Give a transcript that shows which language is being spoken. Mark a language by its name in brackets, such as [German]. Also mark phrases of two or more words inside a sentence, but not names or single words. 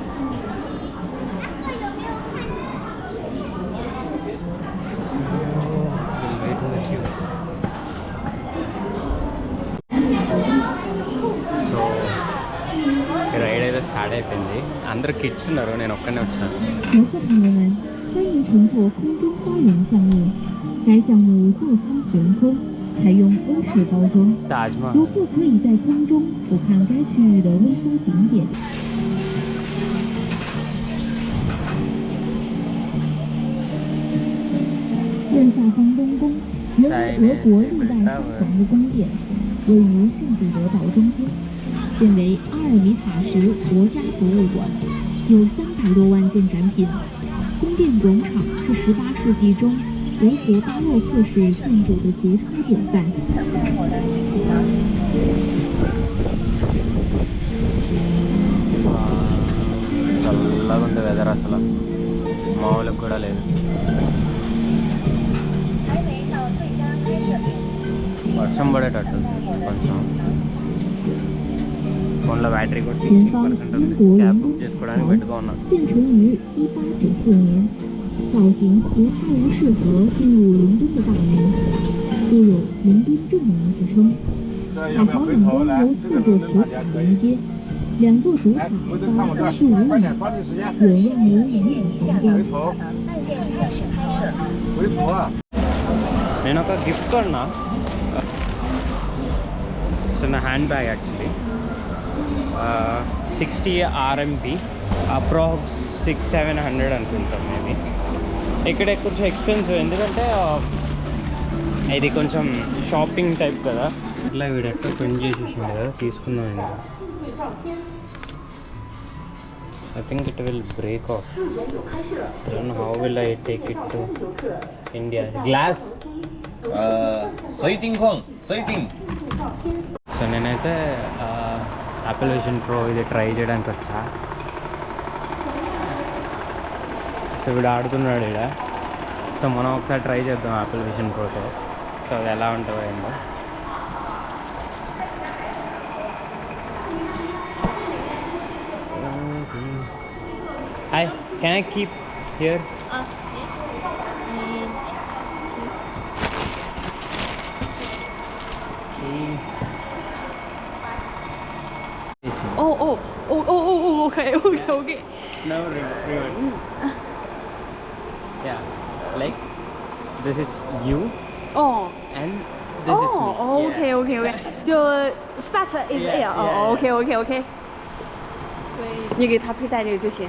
[Telugu] సో రైడ్ అయితే స్టార్ట్ అయిపోయింది. అందరూ కిడ్స్ ఉన్నారు, నేను ఒక్కనే వచ్చాను. 游客朋友们，欢迎乘坐空中花园项目。该项目座舱悬空，采用欧式包装， తాజ్మహల్ 游客可以在空中俯瞰该区域的微缩景点。右下方东宫，原为俄国历代皇的宫殿，位于圣彼得堡中心，现为阿尔米塔什国家博物馆，有300多万件展品。宫殿广场是18世纪中俄国巴洛克式建筑的杰出典范。 చల్లగా ఉంది వెదర్, అసలు మామూలుగా కూడా లేదు. వర్షం పడేటట్టు కొంచెం. ఫోన్లో బ్యాటరీ కూడా [Chinese] 前方 [Telugu] 60% [Chinese] 英 [Telugu] ఉంది. [Chinese] 国 [Telugu] క్యాబ్ [Chinese] 伦 [Telugu] బుక్ [Chinese] 敦 [Telugu] చేసుకోవడానికి [Chinese] 桥 [Telugu] పెట్టుకున్నాను. [Chinese] 建成于1894年，造型如泰晤士河进入伦敦的大门，故有“伦敦正门”之称。塔桥两端由4座石塔连接，2座主塔高35米，远望于南港皇宫。 [Telugu] నేను ఒక గిఫ్ట్ కొన్నా. సో నా [English] hand bag [Telugu] యాక్చువల్లీ 60 RMB, అప్రాక్స్ 600-700 అనుకుంటాం మేబీ. ఇక్కడ కొంచెం [English] expensive, ఎందుకంటే ఇది కొంచెం shopping type [Telugu] కదా. ఇట్లా వీడెట్లా ప్రింట్ చేసేసింది కదా, తీసుకుందాం ఇంకా. [English] I think it will break off. I don't know how will I take it to India. Glass. [Chinese] 水晶矿，水晶。 [Telugu] సో నేనైతే యాపిల్ విజన్ ప్రో ఇది ట్రై చేయడానికి వచ్చా. సో వీడు ఆడుతున్నాడు ఇక్కడ. సో మనం ఒకసారి ట్రై చేద్దాం యాపిల్ విజన్ ప్రోతో. సో అది ఎలా ఉంటుందో ఏందో. హాయ్, [English] can I keep here? Okay. No, reverse. Yeah, like this is you Oh. and this is me. Okay. 就 start is Yeah, air. yeah, [Chinese] OK。你给他佩戴这个就行。